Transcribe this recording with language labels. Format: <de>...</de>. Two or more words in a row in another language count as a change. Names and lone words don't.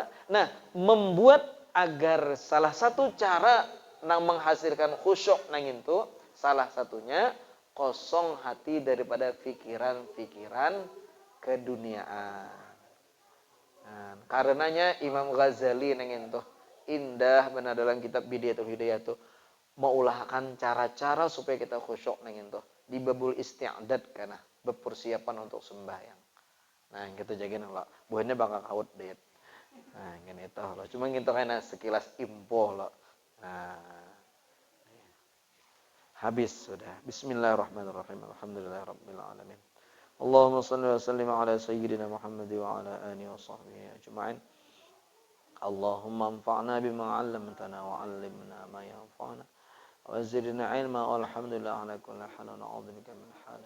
<id>Nah, membuat agar salah satu cara nang menghasilkan khusyuk nang itu, salah satunya kosong hati daripada pikiran-pikiran keduniaan. Nah, karenanya Imam Ghazali nang itu indah benar dalam kitab Bidayatul Hidayah itu mengulahkan cara-cara supaya kita khusyuk nang itu di</id> <ar>باب الاستعداد</ar> <id>kana berpersiapan untuk sembahyang. Nah, kita jagain lah. Buahnya bakal kaut deh. Nah, gini itu loh. Cuma gitu kena sekilas info loh. Nah, habis sudah.</id> <ar>بسم الله الرحمن الرحيم. الحمد لله رب العالمين. اللهم صل وسلم على سيدنا محمد وعلى آله وصحبه أجمعين. اللهم انفعنا بما علمتنا وعلمنا ما ينفعنا وزدنا علما والحمد لله على كل حال ونعوذ بك من حال.</ar>